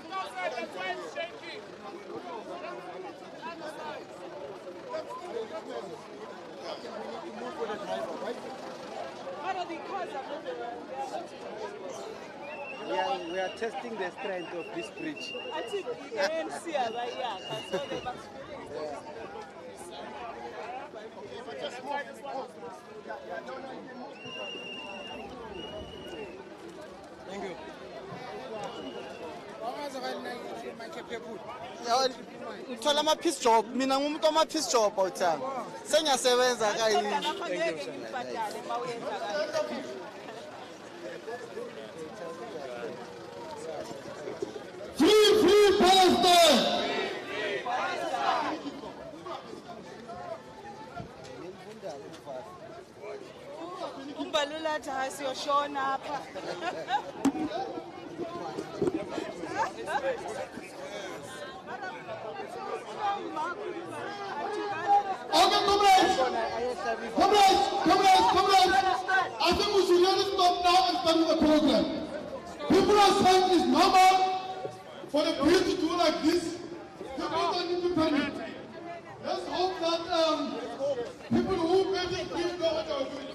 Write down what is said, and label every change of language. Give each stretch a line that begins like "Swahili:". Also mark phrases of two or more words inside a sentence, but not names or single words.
English: We are testing the strength of this bridge. I think the ANC are right here. Thank you.
Zulu: Ngithola ama-peace job, mina ngumuntu wama-peace job awuthanga. Sengiyasebenza kayini.
English: Free Palestine!
Zulu: Umbalula cha siyoshona hapa.
English: Okay, comrades! I think we should really stop now and start with the program. People are saying it's normal for the bridge to do like this. People don't need to panic. Let's hope that people who made this bridge know what they are doing.